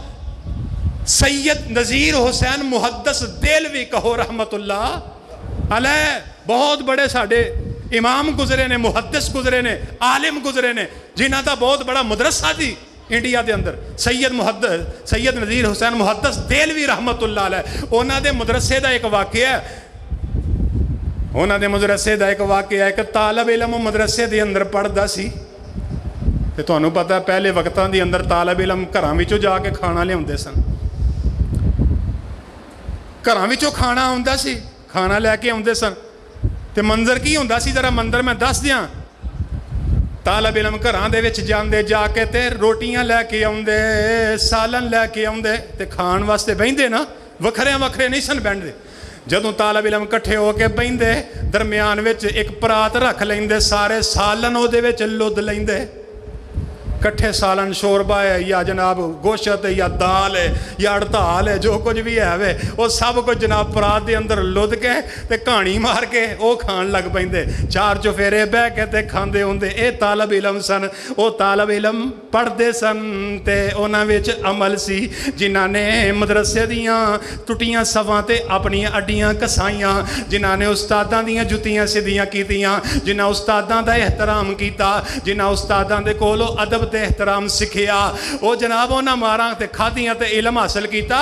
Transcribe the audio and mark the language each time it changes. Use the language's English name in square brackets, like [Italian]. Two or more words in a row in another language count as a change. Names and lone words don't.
[Punjabi] سید نذیر حسین محدث دہلوی کہو [Arabic] رحمة الله عليه, [Punjabi] بہت بڑے ساڈے امام گزرے نے، محدث گزرے نے، عالم گزرے نے، جنہاں دا بہت بڑا مدرسہ سی انڈیا کے اندر. سید نذیر حسین محدث دہلوی [Arabic] رحمة الله عليه, [Punjabi] اوہناں دے مدرسے دا ایک واقعہ ہے، اوہناں دے مدرسے دا ایک واقعہ ہے. ایک طالب علم مدرسے دے اندر پڑھدا سی تے تہانوں پتا پہلے وقتاں دے اندر طالب علم گھراں وچوں جاکے کھانا لیاؤندے سن، گھراں وچوں کھانا آؤندا سی، کھانا لیکے آؤندے سن. تے منظر کی ہوندا سی ذرا منظر میں دس دیاں۔ طالب علم گھراں دے وچ جاندے، جاکے تے روٹیاں لیکے آؤندے، سالن لیکے آؤندے تے کھان واسطے بہندے نا، وکھرے وکھرے نہیں سن بہندے. جدوں طالب علم اکٹھے ہوکے بہندے، درمیان وچ ایک پرات رکھ لیندے، سارے سالن اوہدے وچ لد لیندے، کٹھے سالن شوربہ ہے یا جناب گوشت ہے یا دال ہے یا ہڑتال ہے، جو کچھ بھی ہے وے وہ سب کچھ جناب پرات کے اندر لد کے تے کہانی مار کے وہ کھان لگ پیندے، چار چوفیرے بہہ کے تے کھاندے ہوندے. یہ طالب علم سن، وہ طالب علم پڑھتے سن تے اوہناں وچ عمل سی، جنہاں نے مدرسے دیاں ٹٹیاں صفاں تے اپنیاں اڈیاں گھسائیاں، جنہاں نے استاداں دیاں جتیاں سدھیاں کیتیاں، جنہاں استاداں دا احترام کیتا، جنہاں استاداں دے کولوں ادب تے احترام سکھیا، وہ جناب اوہناں ماراں تے کھادیاں تے علم حاصل کیتا.